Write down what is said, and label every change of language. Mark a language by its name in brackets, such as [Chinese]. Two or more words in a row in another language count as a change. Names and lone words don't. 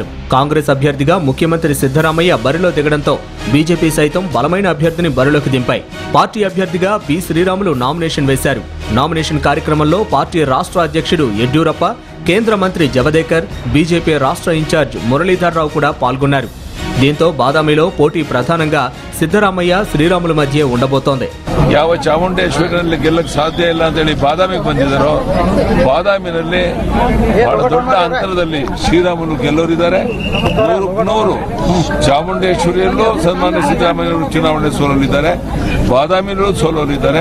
[Telugu] కాంగ్రెస్ అభ్యర్థిగా ముఖ్యమంత్రి సిద్ధరామయ్య బరిలో దిగడంతో బీజేపీ సైతం బలమైన అభ్యర్థిని బరిలోకి దింపాయి. పార్టీ అభ్యర్థిగా పి శ్రీరాములు నామినేషన్ వేశారు. నామినేషన్ కార్యక్రమంలో పార్టీ రాష్ట్ర అధ్యక్షుడు యడ్యూరప్ప, కేంద్ర మంత్రి జవదేకర్, బీజేపీ రాష్ట్ర ఇన్ఛార్జ్ మురళీధర్ రావు కూడా పాల్గొన్నారు. దీంతో బాదామిలో పోటీ ప్రధానంగా సిద్దరామయ్య శ్రీరాములు మధ్యె ఉండబోతోందె. [Kannada] ಯಾವ ಚಾಮುಂಡೇಶ್ವರಿನಲ್ಲಿ ಗೆಲ್ಲಕ್ಕೆ ಸಾಧ್ಯ ಇಲ್ಲ ಅಂತ ಹೇಳಿ ಬಾದಾಮಿಗೆ ಬಂದಿದ್ದಾರೋ, ಬಾದಾಮಿನಲ್ಲಿ ಬಹಳ ದೊಡ್ಡ ಅಂತರದಲ್ಲಿ ಶ್ರೀರಾಮುಲು ಗೆಲ್ಲೋರಿದ್ದಾರೆ. 100 ಚಾಮುಂಡೇಶ್ವರಿಯಲ್ಲೂ ಸನ್ಮಾನ್ಯ ಸಿದ್ದರಾಮಯ್ಯ ಚುನಾವಣೆ ಸೋಲಲಿದ್ದಾರೆ, ಬಾದಾಮಿಯಲ್ಲೂ ಸೋಲಲಿದ್ದಾರೆ.